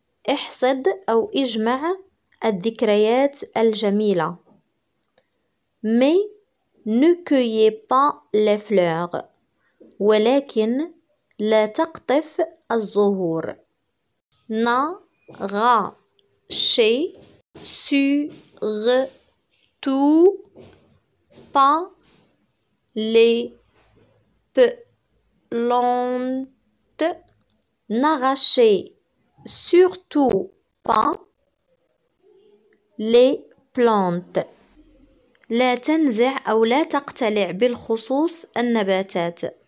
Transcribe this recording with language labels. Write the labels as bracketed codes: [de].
[ar] احصد أو اجمع الذكريات الجميلة. [fr] Mais ne cueillez pas les fleurs. [ar] ولكن لا تقطف الزهور. [fr] N'arrachez surtout pas les plantes. N'arrachez surtout pas les plantes. [ar] لا تنزع أو لا تقتلع بالخصوص النباتات.